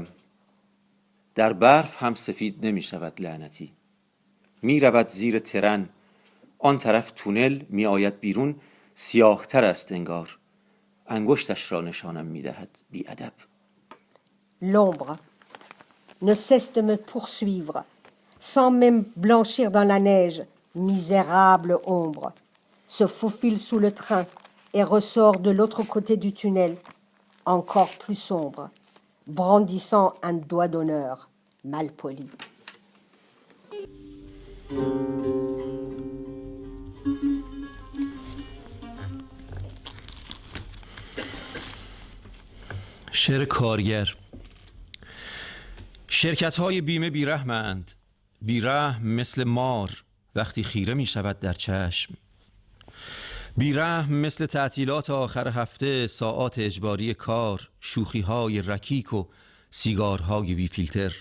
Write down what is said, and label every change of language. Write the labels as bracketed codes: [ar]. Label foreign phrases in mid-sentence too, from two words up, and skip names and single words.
[fa] در برف هم سفید نمی شود لعنتی. می رود زیر ترن. آن طرف تونل می آید بیرون، سیاه تر است انگار. انگشتش را نشانم می دهد بی ادب. [fr] L'ombre ne cesse de me poursuivre, sans même blanchir dans la neige, misérable ombre, se faufile sous le train et ressort de l'autre côté du tunnel, encore plus sombre, brandissant un doigt d'honneur mal poli. [fa] شعر کارگر. شرکت‌های بیمه بیرحمند، بیرحم مثل مار وقتی خیره می شود در چشم، بیرحم مثل تعطیلات آخر هفته، ساعات اجباری کار، شوخی‌های رکیک و سیگارهای بی فیلتر.